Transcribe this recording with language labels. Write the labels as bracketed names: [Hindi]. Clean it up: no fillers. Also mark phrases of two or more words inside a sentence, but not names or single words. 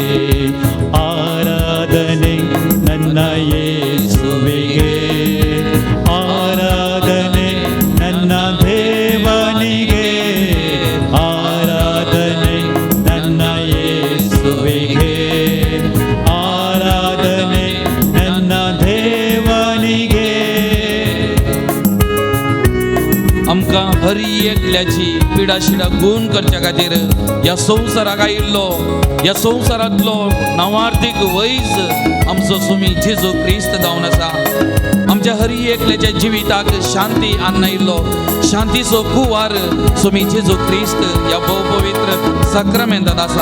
[Kannada] ಆರಾಧನೆ ನನ್ನ ಯೇಸುವಿಗೆ, ಆರಾಧನೆ ನನ್ನ ದೇವನಿಗೆ, ಆರಾಧನೆ ನನ್ನ ಯೇಸುವಿಗೆ, ಆರಾಧನೆ ನನ್ನ ದೇವನಿಗೆ. [Konkani] आमकां हर एकल्याची पिडा शिडा गुण करच्या खातीर ह्या संवसाराक आयिल्लो ह्या संवसारांतलो नावार्थीक वैज आमचो सुमी जेजू क्रिस्त जावन आसा. आमच्या हर एकल्याच्या जिविताक शांती हाडून आयिल्लो शांतीचो कुवार सुमी जेजू क्रिस्त ह्या पवित्र सक्रामेंतांत आसा.